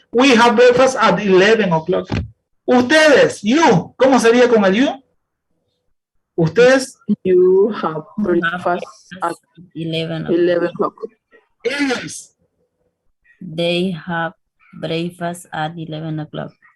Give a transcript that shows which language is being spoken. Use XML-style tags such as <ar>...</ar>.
<en>We have breakfast at 11 o'clock.</en> <es>Ustedes, you, ¿cómo sería con el you? Ustedes.</es> <en>You have breakfast at 11 o'clock.</en> <es>Ellos.</es> <en>They have breakfast at 11 o'clock.</en>